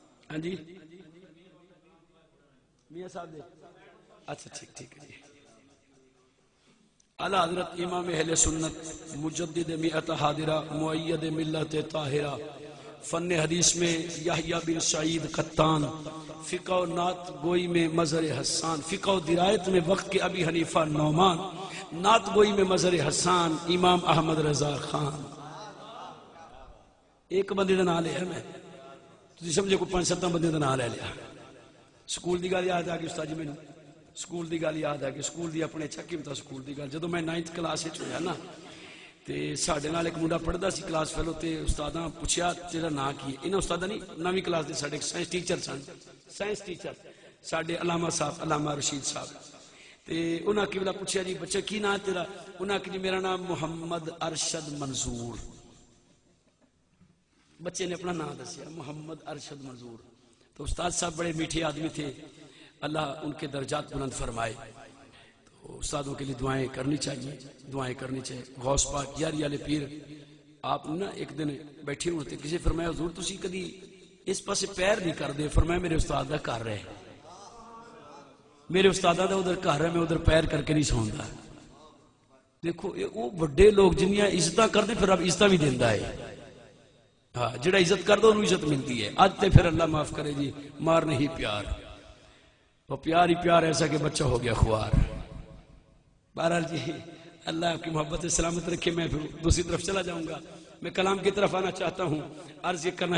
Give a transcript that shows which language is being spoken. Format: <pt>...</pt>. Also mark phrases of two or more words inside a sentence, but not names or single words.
<ur>ہاں جی میاں صاحب دے اچھا ٹھیک ہے جی اعلی حضرت امام اہل سنت مجدد میعت حاضرہ مؤید ملت طاہرہ فن حدیث میں یحییٰ بن سعید قطان فقہ و نعت گوئی میں مظہر حسان فقہ و درایت میں وقت کے ابی حنیفہ نعمان نعت گوئی میں مظہر حسان امام احمد رضا خان</ur> <pa>ایک بندے دا نام لیا میں تسی سمجھے کو 5-7 بندے دا نام لے لیا سکول دی گل یاد آ گئی استاد جی مینوں سکول دی گل یاد آ گئی سکول دی اپنے چکی متا سکول دی گل جدوں میں 9th کلاس وچ ہویا نا تے ساڈے نال ایک منڈا پڑھدا سی کلاس فیلو تے استاداں پوچھیا تیرا نام کی ہے انہاں استاداں نہیں 9ویں کلاس دے ساڈے سائنس ٹیچر سن سائنس ٹیچر ساڈے علامہ صاحب علامہ رشید صاحب تے انہاں کی بلا پوچھیا جی بچہ کی نام تیرا انہاں کہ جی میرا نام محمد ارشد منظور بچے نے اپنا نام دسیا محمد ارشد منظور</pa> <ur>تو استاد صاحب بڑے میٹھے آدمی تھے اللہ ان کے درجات بلند فرمائے تو استادوں کے لیے دعائیں کرنی چاہیے</ur> <pa>غوث پاک یاری والے پیر آپ نا ایک دن بیٹھے ہوتے کسی فرمایا حضور تسی کدی اس پاسے پیر نہیں کر دے فرمایا میرے استاد دا کر رہے میرے استاد دا ادھر کر رہا میں ادھر پیر کر کے نہیں سوندا دیکھو وہ بڑے لوگ جنیاں عزتاں کردے پھر اب عزتاں بھی دیندا ہے ہاں جڑا عزت کر دو انہوں عزت ملتی ہے آج تے پھر اللہ معاف کرے جی مار نہیں پیار وہ پیار</pa> <ur>ہی پیار ایسا کہ بچہ ہو گیا خوار بہرحال جی اللہ آپ کی محبت سلامت رکھے میں پھر دوسری طرف چلا جاؤں گا میں کلام کی طرف آنا چاہتا ہوں عرض یہ کرنا</ur>